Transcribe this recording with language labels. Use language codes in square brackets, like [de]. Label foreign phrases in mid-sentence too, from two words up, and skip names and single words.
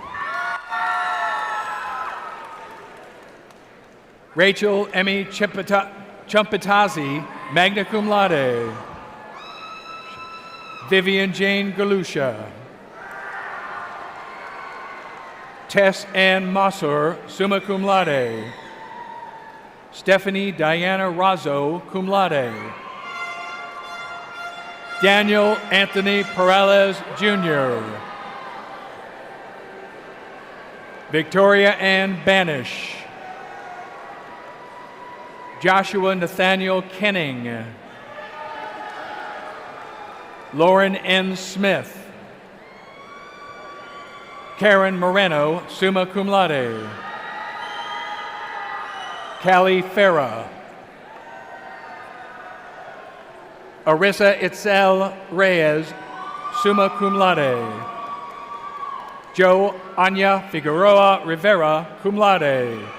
[en] Rachel Emmy Chumpetazzi, [la] magna cum laude. [en] Vivian Jane Galusha. Tess Ann Mossor, [la] summa cum laude. [en] Stephanie Diana Razzo, [la] cum laude. [en] Daniel Anthony Perales, Jr. Victoria Ann Banish. Joshua Nathaniel Kenning. Lauren N. Smith. Karen Moreno, [la] summa cum laude. [en] Callie Farah. Arissa Itzel Reyes, [la] summa cum laude. [en] Joe Anya Figueroa Rivera, [la] cum laude.